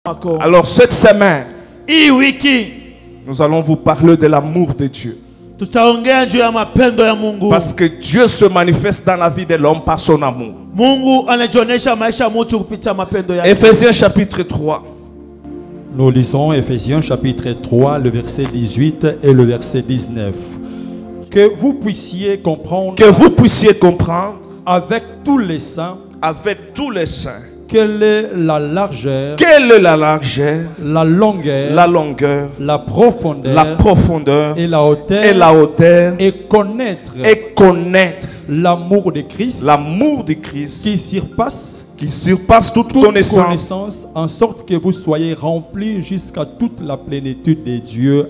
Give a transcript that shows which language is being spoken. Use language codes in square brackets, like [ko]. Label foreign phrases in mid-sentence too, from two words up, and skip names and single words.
[fr] Alors cette semaine, [sw] hii wiki [fr] nous allons vous parler de l'amour de Dieu. [sw] tutaongea juu ya mapendo ya Mungu. [fr] Parce que Dieu se manifeste dans la vie de l'homme par son amour. [sw] Mungu anajionyesha maisha ya mtu kupitia mapendo yake. [fr] Éphésiens chapitre 3. Nous lisons Éphésiens chapitre 3, le verset 18 et le verset 19. Que vous puissiez comprendre avec tous les saints, quelle est la largeur, la longueur, la profondeur et la hauteur, et connaître l'amour de Christ, qui surpasse toute connaissance, en sorte que vous soyez remplis jusqu'à toute la plénitude de Dieu.